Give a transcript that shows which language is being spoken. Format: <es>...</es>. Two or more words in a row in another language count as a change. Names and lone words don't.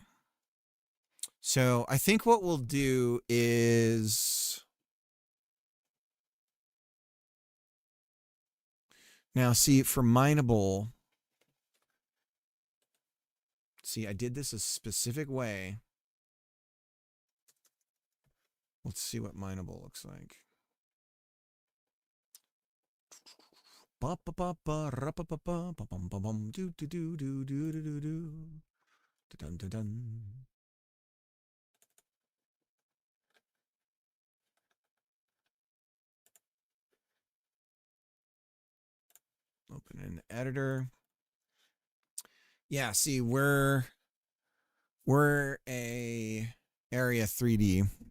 <en>So I think what we'll do is now see for mineable. See, I did this a specific way. Let's see what mineable looks like. Ba ba ba ba ra ba ba ba ba bum bum bum do do do do do do do do dun dun dun. Open an editor. Yeah, see, we're a area 3D.</en>